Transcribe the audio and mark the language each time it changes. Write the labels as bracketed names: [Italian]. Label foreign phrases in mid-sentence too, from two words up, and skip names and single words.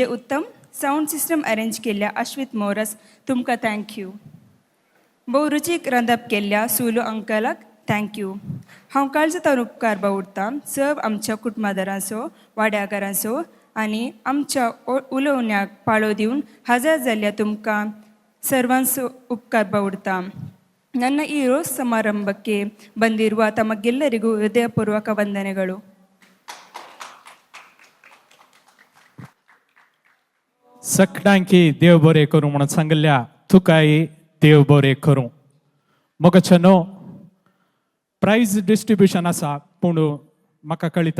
[Konkani] उत्तम [English] sound system arrange [Konkani] केल्ल्या अश्वित मोरस तुमकां थँक्यू भोव रुचीक रांदप केल्ल्या सुलू अंकलाक थँक्यू हांव काळजांतल्यान उपकार बावडटां सर्व आमच्या कुटुंबादारांचो वाड्याकारांचो आनी आमच्या उलोवण्याक पाळो दिवन हजर जाल्ल्या तुमकां सर्वांचो उपकार बावडटां [Kannada] ನನ್ನ ಈ ರೋಸ್ ಸಮಾರಂಭಕ್ಕೆ ಬಂದಿರುವ ತಮಗೆಲ್ಲರಿಗೂ ಹೃದಯಪೂರ್ವಕ ವಂದನೆಗಳು [Konkani] सगळ्यांकी देव बरें करूं म्हणून सांगल्या तुकाय देव बरें करूं मोगचनो [English] prize distribution [Konkani] आसा पूण म्हाका कळीत